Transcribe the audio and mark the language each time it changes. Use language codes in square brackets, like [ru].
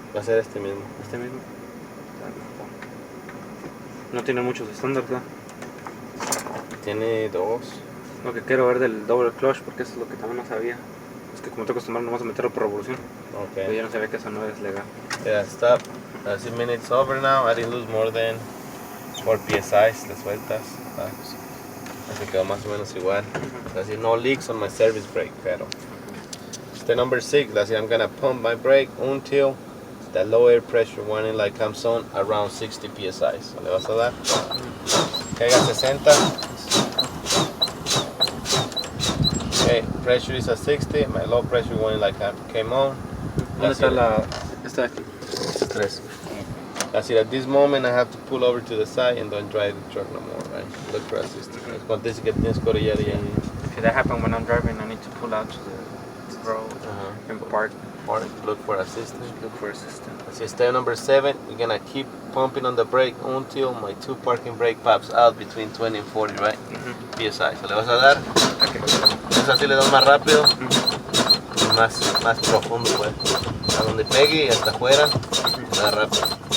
[es] Va a ser este mismo. Este mismo. No tiene muchos estándares, ¿verdad? Tiene 2. Lo que quiero ver del double clutch, porque eso es lo que también no sabía. Es que como estoy acostumbrado nomás a meterlo por revolución. Pero yo no sabía que eso no es legal. [en] Yeah, stop. As the minute's over now, I didn't lose more than 4 psi [es] de sueltas. Así quedó más o menos igual. [en] Así no leaks on my service brake pedal. Step number 6, let's see, I'm gonna pump my brake until the low air pressure warning light comes on around 60 psi. [es] So le vas a dar. Caiga a 60. [en] Okay, pressure is at 60. My low pressure warning light came on. [es] ¿Dónde está la...? Esta de aquí. [en] It's 3. That's it. At this moment, I have to pull over to the side and don't drive the truck no more, right? Look for assistance. [es] Cuando dice que tienes que orillar ya. [en] If that happens when I'm driving, I need to pull out to the road and park. Look for assistance. Look for assistance. So step number 7, we're gonna keep pumping on the brake until my 2 parking brake pops out between 20 and 40, right? [es] PSI. So le vas a dar. Entonces así le das más rápido y más profundo, pues. A donde pegue y hasta afuera, le da rápido.